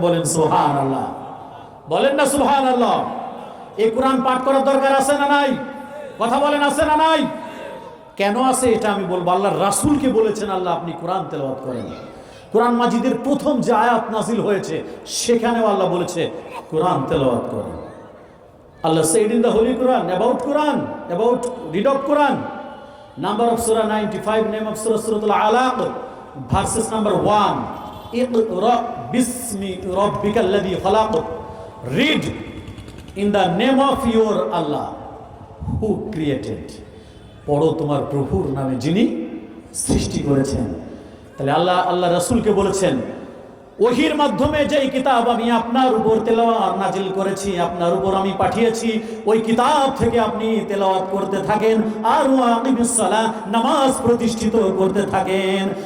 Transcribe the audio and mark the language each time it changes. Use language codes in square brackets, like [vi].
[bn] বলেন সুবহানাল্লাহ, বলেন না সুবহানাল্লাহ। এই কোরআন পাঠ করার দরকার আছে না নাই? কথা বলেন, আছে না নাই? কেন আছে এটা আমি বলবো। আল্লাহর রাসূলকে বলেছেন আল্লাহ আপনি কোরআন তেলাওয়াত করেন। কোরআন মাজিদের প্রথম যে আয়াত নাজিল হয়েছে, সেখানেও আল্লাহ বলেছে কোরআন তেলাওয়াত করেন। [en] Allah said in the Holy Quran about Quran, about read of Quran. Number of Surah 95, name of Surah, Suratul Alaq, verses number 1. [ar] Iqra bismi rabbika alladhi khalaq. [en] Read in the name of your Allah who created. [bn] পড়ো তোমার প্রভুর নামে যিনি সৃষ্টি করেছেন। তাহলে আল্লাহ রাসূলকে বলেছেন, ওহির মাধ্যমে যেই কিতাব আমি আপনার উপর তেলাওয়াত নাজিল করেছি, আপনার উপর আমি পাঠিয়েছি, ওই কিতাব থেকে আপনি তেলাওয়াত করতে থাকেন আর আকিমিস সালাহ, নামাজ প্রতিষ্ঠিত করতে থাকেন।